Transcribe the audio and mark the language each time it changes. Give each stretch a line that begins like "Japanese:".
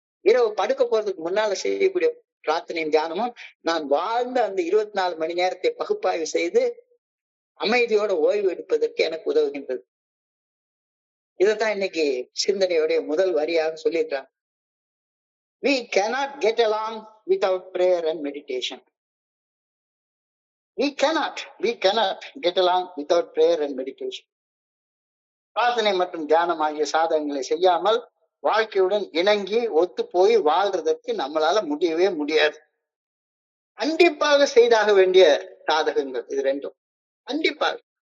Tamil: இரவு படுக்க போறதுக்கு முன்னால செய்யக்கூடிய பிரார்த்தனையும் தியானமும் நான் வாழ்ந்த அந்த 24 மணி நேரத்தை பகுப்பாய்வு செய்து அமைதியோட ஓய்வு எடுப்பதற்கு எனக்கு உதவுகின்றது. இதைத்தான் இன்னைக்கு சிந்தனையுடைய முதல் வரியாக சொல்லியிருக்காங்க.
English: We cannot get along without prayer and meditation. We cannot get along without prayer and meditation.
Tamil: பிரார்த்தனை மற்றும் தியானம் ஆகிய சாதகங்களை செய்யாமல் வாழ்க்கையுடன் இணங்கி ஒத்து போய் வாழ்றதற்கு நம்மளால முடியவே முடியாது. கண்டிப்பாக செய்தாக வேண்டிய சாதகங்கள் இது ரெண்டும். கண்டிப்பாக.